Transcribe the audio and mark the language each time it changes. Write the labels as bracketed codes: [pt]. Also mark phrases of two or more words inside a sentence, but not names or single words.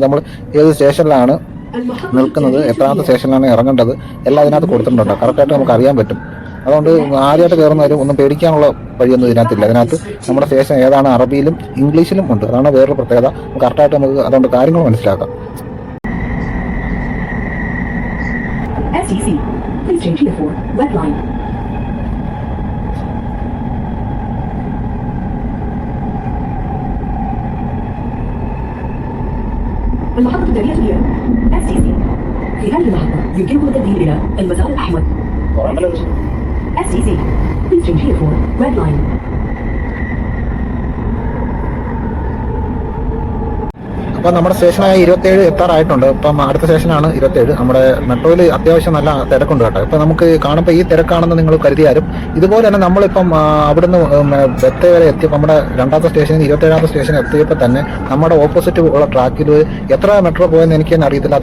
[ml] നമ്മൾ ഏത് സ്റ്റേഷനിലാണ് നിൽക്കുന്നത്, എത്രാമത്തെ സ്റ്റേഷനിലാണ് ഇറങ്ങേണ്ടത്, എല്ലാം ഇതിനകത്ത് കൊടുത്തിട്ടുണ്ടോ. കറക്റ്റായിട്ട് നമുക്ക് അറിയാൻ പറ്റും. അതുകൊണ്ട് ആദ്യമായിട്ട് കയറുന്നവരും ഒന്നും പേടിക്കാനുള്ള വഴിയൊന്നും ഇതിനകത്തില്ല. ഇതിനകത്ത് നമ്മുടെ സ്റ്റേഷൻ ഏതാണ് അറബിയിലും ഇംഗ്ലീഷിലും ഉണ്ട്. അതാണ് വേറൊരു പ്രത്യേകത. കറക്റ്റായിട്ട് നമുക്ക് അതുകൊണ്ട് കാര്യങ്ങൾ മനസ്സിലാക്കാം. [ar] المحطة التالية هي STC. في هذه المحطة يمكنكم التوجيه إلى المسار الأحمر. STC. [en] Please change here for Red Line. [ml] അപ്പോൾ നമ്മുടെ സ്റ്റേഷനായ 27 എത്താറായിട്ടുണ്ട്. ഇപ്പം അടുത്ത സ്റ്റേഷനാണ് 27. നമ്മുടെ മെട്രോയിൽ അത്യാവശ്യം നല്ല തിരക്കുണ്ട് കേട്ടോ. ഇപ്പം നമുക്ക് കാണുമ്പോൾ ഈ തിരക്കാണെന്ന് നിങ്ങൾ കരുതിയാലും ഇതുപോലെ തന്നെ നമ്മളിപ്പം അവിടുന്ന് ബെത്ത വരെ എത്തിയപ്പോൾ നമ്മുടെ രണ്ടാമത്തെ സ്റ്റേഷനിൽ 27ാമത്തെ സ്റ്റേഷൻ എത്തിയപ്പോൾ തന്നെ നമ്മുടെ ഓപ്പോസിറ്റ് ഉള്ള ട്രാക്കിൽ എത്ര മെട്രോ പോയെന്ന് എനിക്ക് തന്നെ അറിയത്തില്ല.